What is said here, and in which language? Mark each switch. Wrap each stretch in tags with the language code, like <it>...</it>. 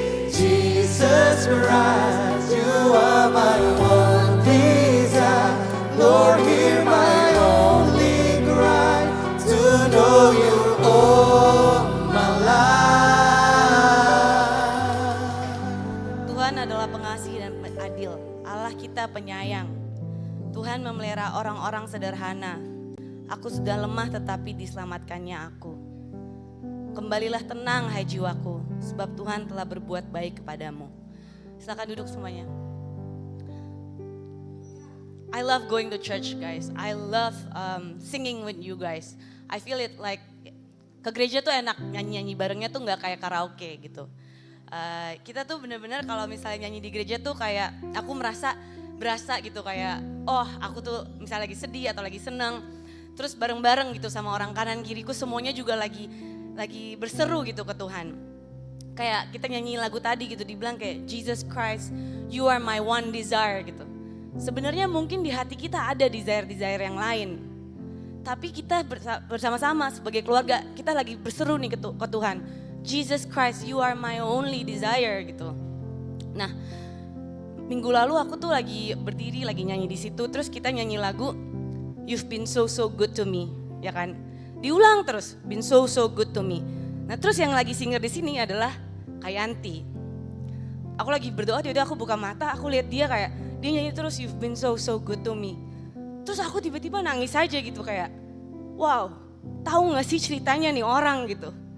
<en>Jesus Christ, you are my one desire. Lord, hear my only cry to know you all my life.</en> <id>Tuhan adalah pengasih dan adil. Allah kita penyayang. Tuhan memelihara orang-orang sederhana. Aku sudah lemah tetapi diselamatkannya aku. Kembalilah tenang hai jiwaku, sebab Tuhan telah berbuat baik kepadamu. Silakan duduk semuanya.</id> <en>I love going to church, guys. I love singing with you guys. I feel it like</en> <id>ke gereja tuh enak, nyanyi-nyanyi barengnya tuh nggak kayak karaoke gitu. Kita tuh bener-bener kalau misalnya nyanyi di gereja tuh kayak aku berasa gitu kayak aku tuh misalnya lagi sedih atau lagi seneng, terus bareng-bareng gitu sama orang kanan kiriku semuanya juga lagi berseru gitu ke Tuhan. Kayak kita nyanyi lagu tadi gitu, dibilang kayak</id> <en>Jesus Christ, you are my one desire</en> <id>gitu. Sebenarnya mungkin di hati kita ada desire-desire yang lain. Tapi kita bersama-sama sebagai keluarga, kita lagi berseru nih ke Tuhan.</id> <en>Jesus Christ, you are my only desire</en> <id>gitu. Nah, minggu lalu aku tuh lagi berdiri, lagi nyanyi di situ, terus kita nyanyi lagu</id> <en>You've been so good to me,</en> <id>ya kan? Diulang terus,</id> <en>been so good to me.</en> <id>Nah, terus yang lagi singer di sini adalah Kayanti. Aku lagi berdoa, tiba-tiba aku buka mata, aku lihat dia nyanyi terus</id> <en>You've been so good to me.</en> <id>Terus aku tiba-tiba nangis aja gitu kayak, wow, tahu nggak sih ceritanya nih orang gitu.</id>